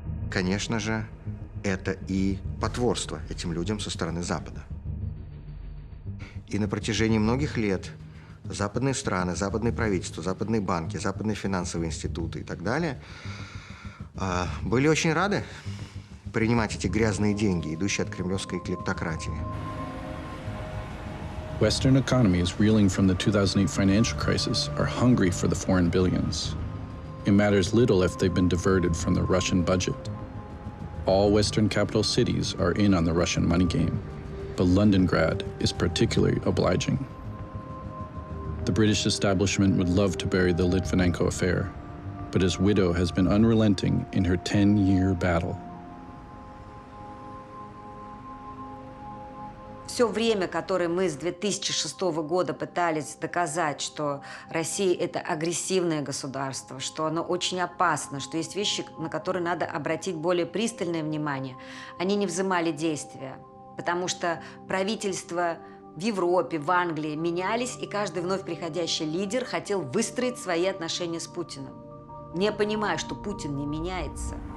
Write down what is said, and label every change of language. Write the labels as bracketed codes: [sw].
[ru] Конечно же, это и потворство этим людям со стороны Запада. И на протяжении многих лет западные страны, западные правительства, западные банки, западные финансовые институты и так далее были очень рады принимать эти грязные деньги, идущие от кремлевской клептократии. [en] Western economies reeling from the 2008 financial crisis are hungry for the foreign billions. It matters little if they've been diverted from the Russian budget. All Western capital cities are in on the Russian money game, but Londongrad is particularly obliging. The British establishment would love to bury the Litvinenko affair, but his widow has been unrelenting in her 10-year battle. [ru] Все время, которое мы с 2006 года пытались доказать, что Россия – это агрессивное государство, что оно очень опасно, что есть вещи, на которые надо обратить более пристальное внимание, они не взымали действия, потому что правительства в Европе, в Англии менялись, и каждый вновь приходящий лидер хотел выстроить свои отношения с Путиным, не понимая, что Путин не меняется.